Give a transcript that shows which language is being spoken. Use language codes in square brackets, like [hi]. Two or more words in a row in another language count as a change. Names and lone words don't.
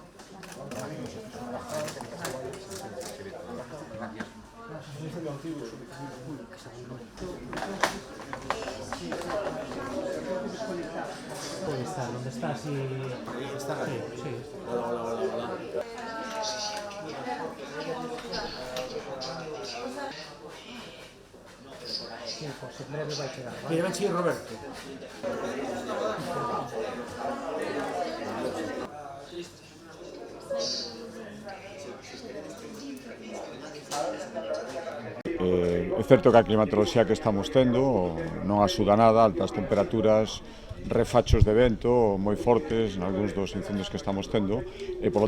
[es] Puede estar, donde está así. Está aquí, sí. Hola. Sí, pues en breve va a llegar. Que ven si Roberto. [gl] É certo que a climatoloxía que estamos tendo non axuda nada, altas temperaturas, refachos de vento moi fortes nalgúns dos incendios que estamos tendo e, polo